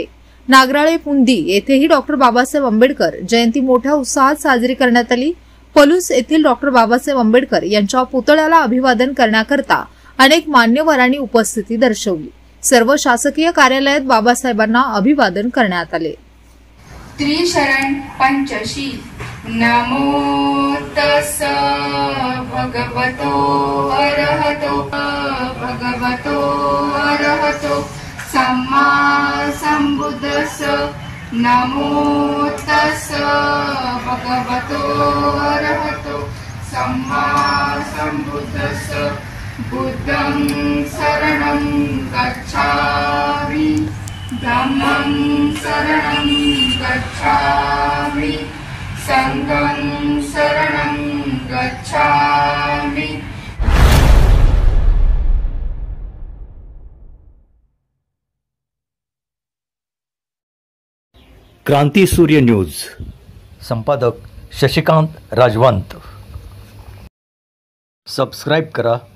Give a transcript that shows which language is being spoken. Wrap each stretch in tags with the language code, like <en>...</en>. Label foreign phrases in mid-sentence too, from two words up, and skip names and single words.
<mr>नागराळे, पुंदी येथेही डॉक्टर बाबासाहेब आंबेडकर जयंती मोठ्या उत्साहात साजरी करण्यात आली। पलूस येथील डॉक्टर बाबासाहेब आंबेडकर यांच्या पुतळ्याला अभिवादन करण्याकरता अनेक मान्यवरांनी उपस्थिती दर्शवली। सर्व शासकीय कार्यालयात बाबासाहेबांना अभिवादन करण्यात आले।</mr> <pi>त्रिशरण पंचशी नमो तस् भगवतो अरहतो सम्मा संबुद्धस्स नमो तस् भगवतो अरहतो सम्मा संबुद्धस्स बुद्धं शरणं गच्छामि धम्मं शरणं गच्छामि संघं शरणं गच्छामि।</pi> <mr>क्रांती सूर्य न्यूज। संपादक शशिकांत राजवंत। सबस्क्राइब करा,</mr>